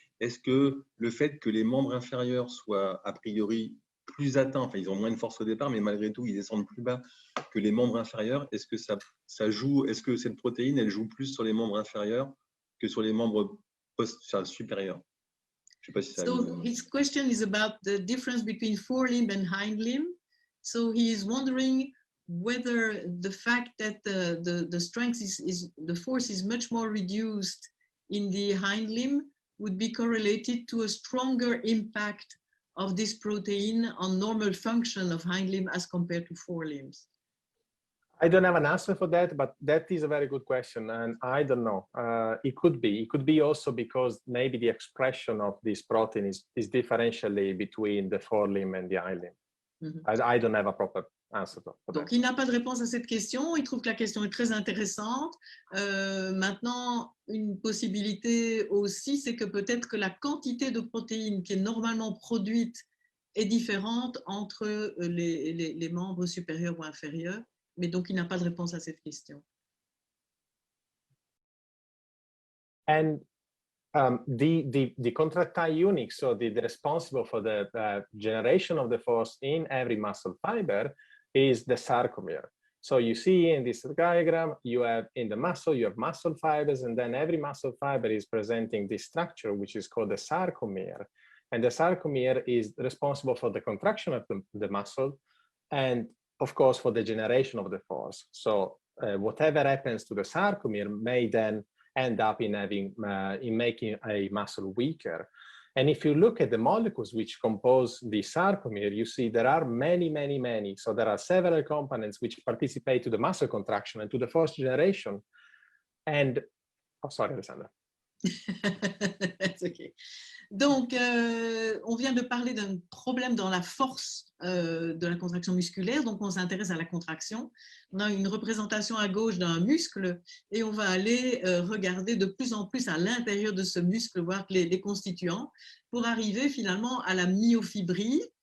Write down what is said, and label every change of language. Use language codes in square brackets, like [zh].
[fr] Est-ce que le fait que les membres inférieurs soient a priori plus atteints, enfin ils ont moins de force au départ, mais malgré tout ils descendent plus bas que les membres inférieurs, est-ce que ça joue, est-ce que cette protéine elle joue plus sur les membres inférieurs que sur les membres supérieurs? Je sais pas si ça [en] So his question is about the difference between forelimb and hind limb. So he is wondering whether the fact that the strength the force is much more reduced in the hind limb would be correlated to a stronger impact of this protein on normal function of hind limb as compared to forelimbs. I don't have an answer for that, but that is a very good question, and I don't know. It could be. It could be also because maybe the expression of this protein is differentially between the forelimb and the hind limb. I don't have a proper answer for that. [fr] Donc, il n'a pas de réponse à cette question. Il trouve que la question est très intéressante. Maintenant, une possibilité aussi, c'est que peut-être que la quantité de protéines qui est normalement produite est différente entre les membres supérieurs ou inférieurs. Mais donc, il n'a pas de réponse à cette question. [en] And the contractile unit, so the responsible for the generation of the force in every muscle fiber, is the sarcomere. So you see in this diagram, you have in the muscle, you have muscle fibers, and then every muscle fiber is presenting this structure, which is called the sarcomere. And the sarcomere is responsible for the contraction of the muscle, and of course for the generation of the force. So whatever happens to the sarcomere may then end up in making a muscle weaker. And if you look at the molecules which compose the sarcomere, you see there are many. So there are several components which participate to the muscle contraction and to the force generation. And, oh, sorry, Alessandra. That's okay. [fr] Donc, on vient de parler d'un problème dans la force de la contraction musculaire. Donc, on s'intéresse à la contraction. On a une représentation à gauche d'un muscle et on va aller regarder de plus en plus à l'intérieur de ce muscle, voir les constituants, pour arriver finalement à la myofibrie.